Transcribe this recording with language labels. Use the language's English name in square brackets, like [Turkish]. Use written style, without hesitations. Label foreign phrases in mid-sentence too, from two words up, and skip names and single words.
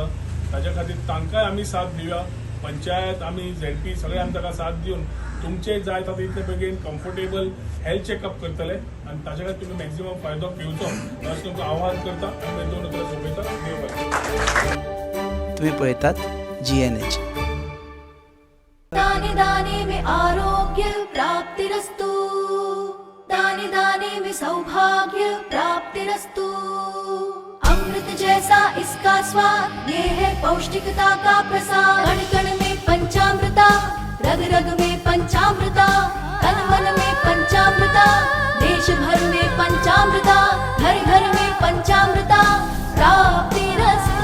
[Konkani] ताच्या खातीर तांकांय आमी साथ दिवया. पंचायत आमी झेडपी सगळे आमी ताका साथ दिवन तुमचे जाय ताका इतले बेगीन [English] comfortable health checkup [Konkani] करतले आनी ताच्या खातीर तुमी मॅक्झिमम फायदो घेवचो अशें तुमकां आव्हान करता आनी दोन उतरां सोंपयता. तुम्ही पळयतात GNH. [Hindi] दाने दाने में [Sanskrit] आरोग्य प्राप्तिरस्तु, [Hindi] दाने दाने में [Sanskrit] सौभाग्य प्राप्तिरस्तु. [Hindi] अमृत जैसा इसका स्वाद, ये है पौष्टिकता का प्रसाद. कण कण में पंचामृता, रग रग में पंचामृता, तन मन में पंचामृता, देश भर में पंचामृता, घर घर में [Sanskrit] पंचामृता प्राप्तिरस्तु.